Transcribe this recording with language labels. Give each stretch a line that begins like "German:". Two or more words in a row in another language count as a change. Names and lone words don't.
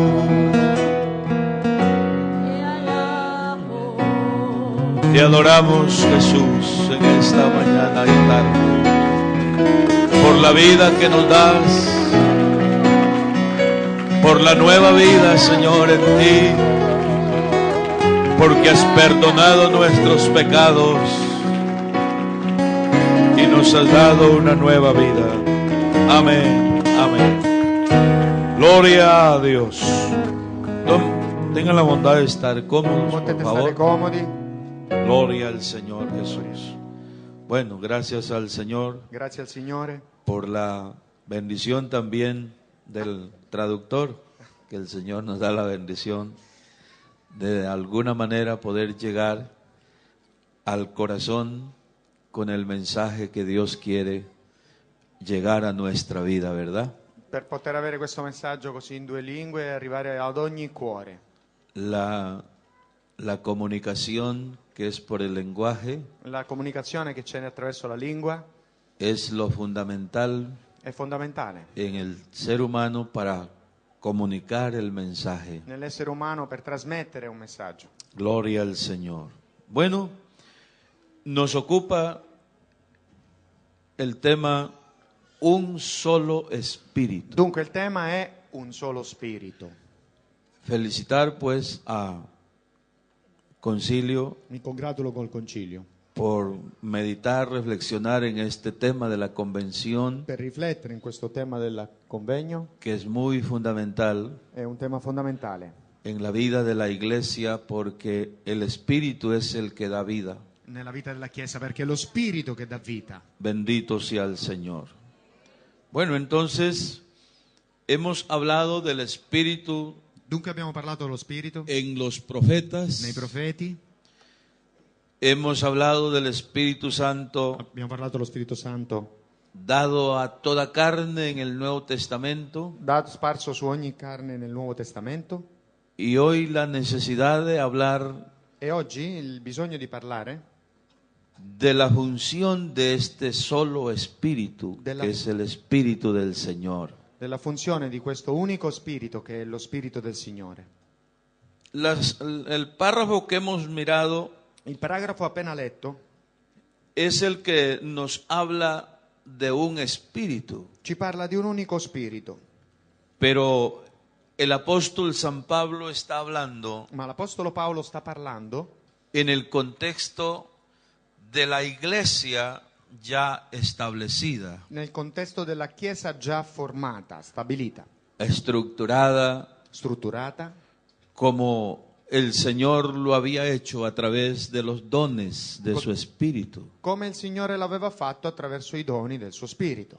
Spanish: Te adoramos, Jesús, en esta mañana y tarde, por la vida que nos das, por la nueva vida, Señor, en ti, porque has perdonado nuestros pecados y nos has dado una nueva vida. Amén, amén. Gloria a Dios. Tengan la bondad de estar cómodos, por
Italian: Potete
Spanish: favor.
Italian: stare comodi.
Spanish: Gloria al Señor Jesús. Bueno, gracias al Señor
Italian: Grazie al Signore
Spanish: por la bendición también del traductor, que el Señor nos da la bendición de alguna manera poder llegar al corazón con el mensaje que Dios quiere llegar a nuestra vida, ¿verdad?
Italian: per poter avere questo messaggio così in 2 lingue e arrivare ad ogni cuore.
Spanish: La comunicación que es por el lenguaje
Italian: La comunicazione che c'è attraverso la lingua
Spanish: es lo fundamental
Italian: è fondamentale
Spanish: en el ser humano para comunicar el mensaje.
Italian: nell'essere umano per trasmettere un messaggio.
Spanish: Gloria al Señor. Bueno, nos ocupa el tema un solo espíritu.
Italian: Dunque il tema è un solo spirito.
Spanish: Felicitar pues a Concilio
Italian: Mi congratulo col concilio
Spanish: por meditar, reflexionar en este tema de la convención,
Italian: Per riflettere in questo tema del convegno
Spanish: que es muy fundamental
Italian: è un tema fondamentale
Spanish: en la vida de la iglesia porque el espíritu es el que da vida.
Italian: nella vita della Chiesa, perché è lo spirito che dà vita.
Spanish: Bendito sea el Señor. Bueno, entonces hemos hablado del espíritu
Italian: Dunque abbiamo parlato dello spirito
Spanish: en los profetas,
Italian: nei profeti,
Spanish: hemos hablado del Espíritu Santo
Italian: abbiamo parlato dello Spirito Santo
Spanish: dado a toda carne en el Nuevo Testamento
Italian: sparso su ogni carne nel Nuovo Testamento,
Spanish: y hoy la necesidad de hablar
Italian: e oggi il bisogno di parlare
Spanish: de la función de este solo Espíritu,
Italian: Della-
Spanish: que es el Espíritu del Señor.
Italian: della funzione di questo unico spirito che è lo spirito del Signore.
Spanish: El párrafo que hemos mirado
Italian: Il paragrafo appena letto
Spanish: es el que nos habla de un espíritu,
Italian: ci parla di un unico spirito,
Spanish: pero el apóstol San Pablo está hablando
Italian: ma l'Apostolo Paolo sta parlando
Spanish: en el contexto de la iglesia ya establecida,
Italian: nel contesto della Chiesa già formata, stabilita,
Spanish: estructurada,
Italian: strutturata,
Spanish: como el Señor lo había hecho a través de los dones de su Espíritu.
Italian: come il Signore l'aveva fatto attraverso i doni del suo Spirito.